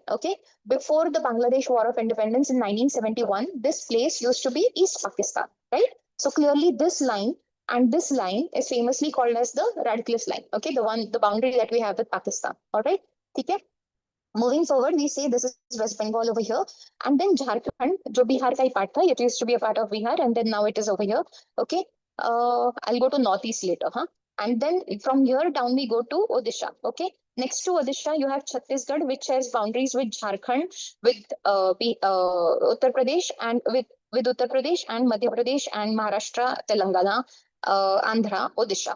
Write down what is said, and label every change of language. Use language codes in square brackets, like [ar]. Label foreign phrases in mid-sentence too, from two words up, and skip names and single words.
[en] Okay, before the Bangladesh War of Independence in 1971, this place used to be East Pakistan, right? So clearly this line and this line is famously called as the Radcliffe line. Okay, the boundary that we have with Pakistan. All right, okay. Moving forward, we say this is West Bengal over here, and then Jharkhand, [hi] जो बिहार का ही पार्ट था, [en] it used to be a part of Bihar, and then now it is over here. Okay, I'll go to northeast later, huh? And then from here down we go to Odisha. Okay, next to Odisha you have Chhattisgarh, which has boundaries with Jharkhand, with Uttar Pradesh, and with Uttar Pradesh and Madhya Pradesh and Maharashtra, Telangana, Andhra, Odisha.